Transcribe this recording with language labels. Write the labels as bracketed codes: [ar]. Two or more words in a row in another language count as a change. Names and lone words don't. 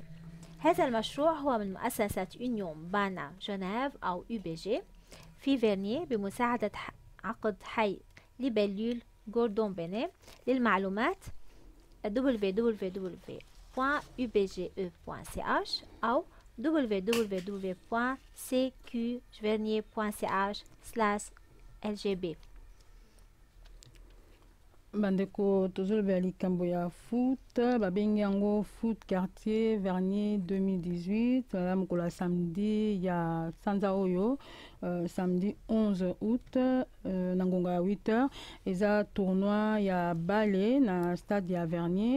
[ar] هذا المشروع هو من مؤسسة يونيون بانا جنيف أو UBG في فيرنيه بمساعدة عقد حي ليبلول غوردون بيني. للمعلومات www.ubge.ch أو www.cqvernier.ch/lgb. [ln] bandeko tozolobela likambo ya foot babengi yango foot quartier Vernier 2018 wala mokolo ya samedi ya sanza oyo samedi 11 août na ngonga ya 8 h eza tournoi ya bale na stade ya Vernier.